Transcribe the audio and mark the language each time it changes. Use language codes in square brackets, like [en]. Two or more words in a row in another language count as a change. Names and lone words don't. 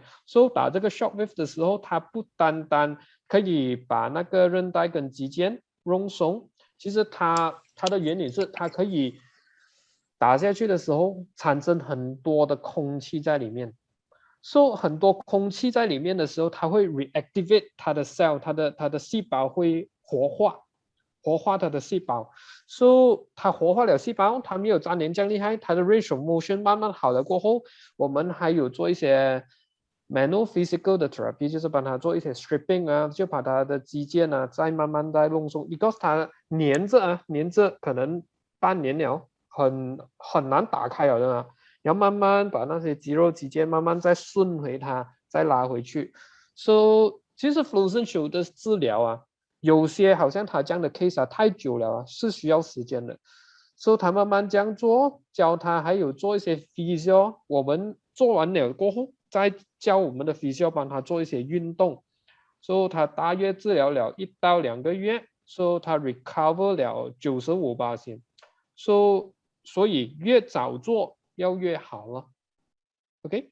[zh] 所以打這個 shockwave 的時候，它不單單可以把那個韌帶跟肌腱弄鬆，其實它的原理是它可以打下去的時候產生很多的空氣在裡面。So 很多空氣在裡面的時候，它會 reactivate 它的 cell， 它的細胞會活化它的細胞。So 它活化了細胞，它沒有粘連這樣厲害，它的 [en] range of motion [zh] 慢慢好了過後，我們還有做一些 [en] manual physical [zh] 的 therapy， 就是幫它做一些 stripping 啊，就把它的肌腱啊再慢慢再弄鬆 because 它黏着可能半年了，很難打開了的嘛，要慢慢把那些肌肉肌腱慢慢再順回它，再拉回去。So 其實 [en] frozen shoulder [zh] 的治療啊，有些好像他這樣的 case 啊太久了啊，是需要時間的。So 他慢慢這樣做，教他還有做一些 physio， 我們做完了過後再教我們的 physio 幫他做一些運動。So 他大約治療了1到2個月， ，so 它 recover 了95%，所以越早做要越好了。OK。